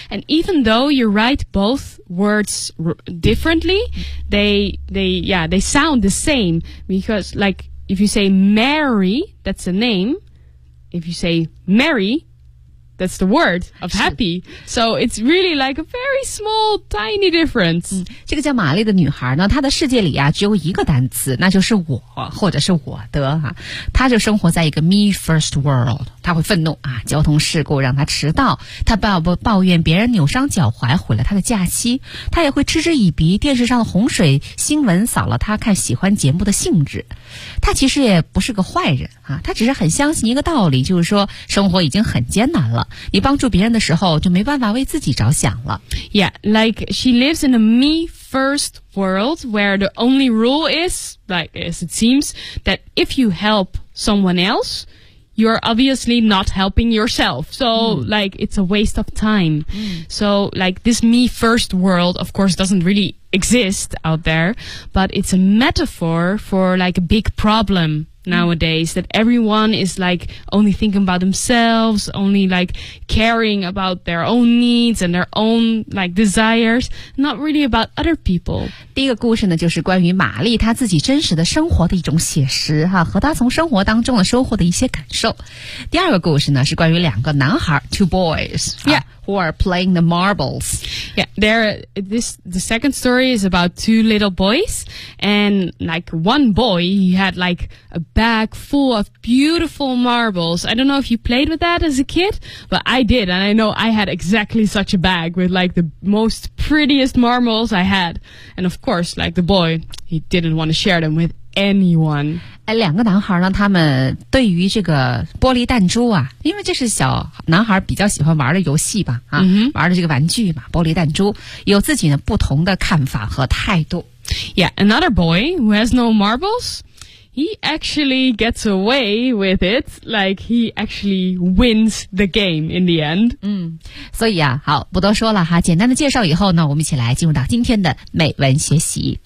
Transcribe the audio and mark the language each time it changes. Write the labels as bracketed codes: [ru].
[en] And even though you write both words differently, they sound the same. Because like, if you say Merry, that's a name. If you say Merry, that's the word of happy. So it's really like a very small, tiny difference.、 [zh] 这个叫玛丽的女孩呢，她的世界里啊，只有一个单词，那就是我，或者是我的啊。她就生活在一个 [en] me first world， [zh] 她会愤怒啊，交通事故让她迟到，她抱怨别人扭伤脚踝毁了她的假期，她也会嗤之以鼻，电视上的洪水新闻扫了她看喜欢节目的兴致。她其实也不是个坏人啊，她只是很相信一个道理，就是说生活已经很艰难了，你帮助别人的时候就没办法为自己着想了。 [en] Yeah, like she lives in a me first world where the only rule is, like as it seems, that if you help someone else, you're obviously not helping yourself. So, like, it's a waste of time. So, like, this me first world, of course, doesn't really exist out there, but it's a metaphor for like a big problem, nowadays, that everyone is like only thinking about themselves, only like caring about their own needs and their own like desires, not really about other people. [zh] 第一个故事呢，就是关于玛丽她自己真实的生活的一种写实哈，和她从生活当中的收获的一些感受。第二个故事呢，是关于两个男孩 [en] two boys. Yeah. Who are playing the marbles. Yeah, the second story is about two little boys, and like one boy, he had like a bag full of beautiful marbles. I don't know if you played with that as a kid, but I did, and I know I had exactly such a bag with like the most prettiest marbles I had. And of course, like the boy, he didn't want to share them with anyone. [zh] 两个男孩呢，他们对于这个玻璃弹珠啊，因为这是小男孩比较喜欢玩的游戏吧，啊， mm-hmm. 玩的这个玩具嘛，玻璃弹珠，有自己的不同的看法和态度。 [en] Yeah, another boy who has no marbles, he actually gets away with it, like he actually wins the game in the end. [zh] 嗯，所以啊，好，不多说了哈，简单的介绍以后呢，我们一起来进入到今天的美文学习。